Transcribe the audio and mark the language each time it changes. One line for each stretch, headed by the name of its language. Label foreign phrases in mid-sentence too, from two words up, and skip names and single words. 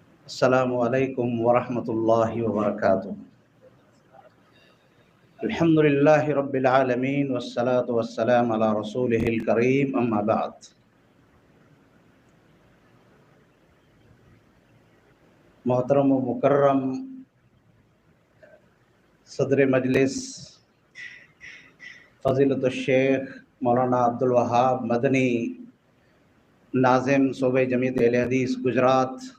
Arabic: السلام عليكم ورحمة الله وبركاته. الحمد لله رب العالمين والصلاة والسلام على رسوله الكريم، أما بعد.
Urdu: محترم و مکرم صدر مجلس فضیلۃ الشیخ مولانا عبد الوہاب مدنی، ناظم صوبے جمعیت اہل حدیث گجرات,